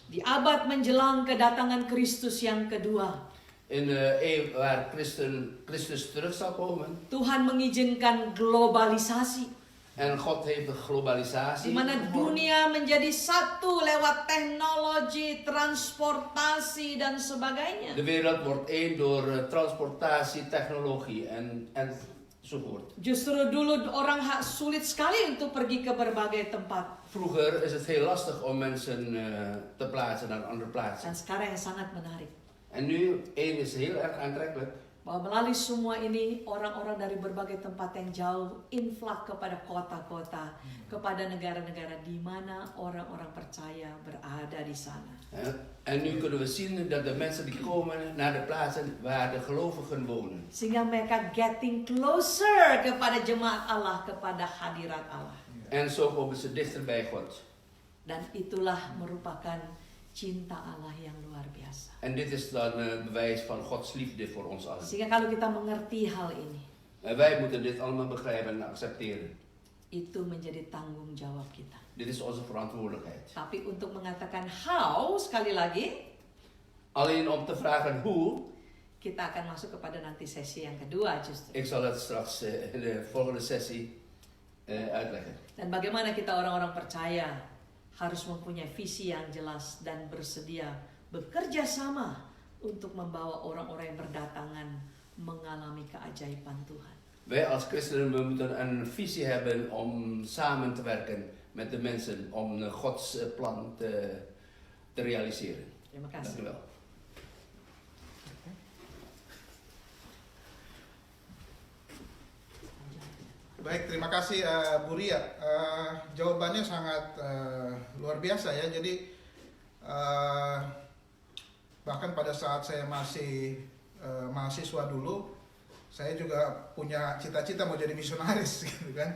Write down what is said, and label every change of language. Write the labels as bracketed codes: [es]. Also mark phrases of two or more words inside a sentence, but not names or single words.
[id] Di abad menjelang kedatangan Kristus yang kedua. [nl] in de eeuw waar Christus terug zal komen. [id] Tuhan mengizinkan globalisasi. [nl] En God heeft de [id] Di [nl] globalisatie. [id] mana dunia menjadi satu lewat teknologi, transportasi dan sebagainya. [nl] De wereld wordt één door transportatie, technologie enzovoort. [id] Justru dulu orang sulit sekali untuk pergi ke berbagai tempat. [nl] Vroeger is het heel lastig om mensen te plaatsen naar andere plaatsen. [id] Dan sekarang yang sangat menarik. [nl] En nu, één is heel erg aantrekkelijk. [id] Bahwa melalui semua ini orang-orang dari berbagai tempat yang jauh inflak kepada kota-kota, kepada negara-negara di mana orang-orang percaya berada di sana. [nl] En nu kunnen we zien dat de mensen die komen naar de plaatsen waar de gelovigen wonen. [id] Sehingga mereka [en] getting closer [id] kepada jemaat Allah, kepada hadirat Allah. [nl] En zo komen ze dichter bij God. [id] Dan itulah merupakan cinta Allah yang luar biasa. [nl] En dit is dan een bewijs van Gods liefde voor ons allen. [id] Sehingga kalau kita mengerti hal ini, [nl] En wij moeten dit allemaal begrijpen en accepteren. [id] itu menjadi tanggung jawab kita. [nl] Dit is onze verantwoordelijkheid. [id] Tapi untuk mengatakan how, sekali lagi, [nl] Alleen om te vragen hoe, [id] kita akan masuk kepada nanti sesi yang kedua justru. [nl] ik zal het straks in de volgende sessie uitleggen. [id] Dan bagaimana kita orang-orang percaya harus mempunyai visi yang jelas dan bersedia bekerja sama untuk membawa orang-orang yang berdatangan mengalami keajaiban Tuhan. [nl] Wij als christenen we moeten een visie hebben om samen te werken met de mensen om Gods plan te realiseren. [id] Terima [nl] Dank [id] kasih. [nl] u wel. [id] Baik, terima kasih Bu Ria. Jawabannya sangat luar biasa ya. Jadi bahkan pada saat saya masih mahasiswa dulu, saya juga punya cita-cita mau jadi misionaris, gitu kan.